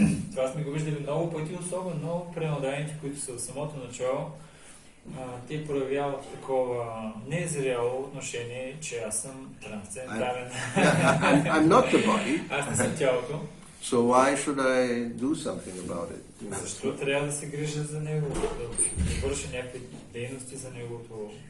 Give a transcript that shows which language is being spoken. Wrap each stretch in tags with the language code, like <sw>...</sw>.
<bg>Това сме го виждали много пъти, особено пренадаените, които са в самото начало, те проявяват такова незряло отношение, че аз съм трансцендентален.</bg> <en>I'm not the body.</en> <bg>Аз не съм тялото.</bg> <en>So why should I do something about it?</en> <bg>Защо трябва да се грижа за него, да върша някакви дейности за неговото</bg>